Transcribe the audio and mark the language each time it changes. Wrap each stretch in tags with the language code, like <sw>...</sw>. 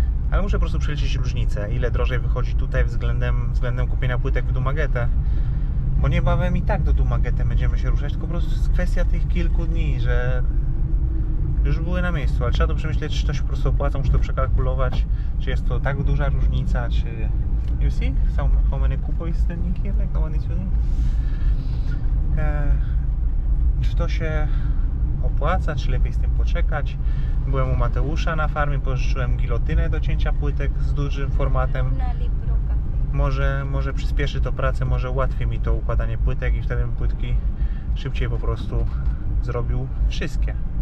<pl>Ale muszę po prostu przeliczyć różnicę, ile drożej wychodzi tutaj względem kupienia płytek w Dumaguete. Bo niebawem i tak do Dumaguete będziemy się ruszać, tylko po prostu jest kwestia tych kilku dni, że już były na miejscu, ale trzeba to przemyśleć, czy to się po prostu opłaca, muszę to przekalkulować, czy jest to tak duża różnica, czy...</pl> <en>You see how many kupo is standing here, like no one is using?</en> <pl>Czy to się opłaca, czy lepiej z tym poczekać? Byłem u Mateusza na farmie, pożyczyłem gilotynę do cięcia płytek z dużym formatem. Na Libro Cafe. Może przyspieszy to pracę, może ułatwi mi to układanie płytek i wtedy bym płytki szybciej po prostu zrobił wszystkie.</pl>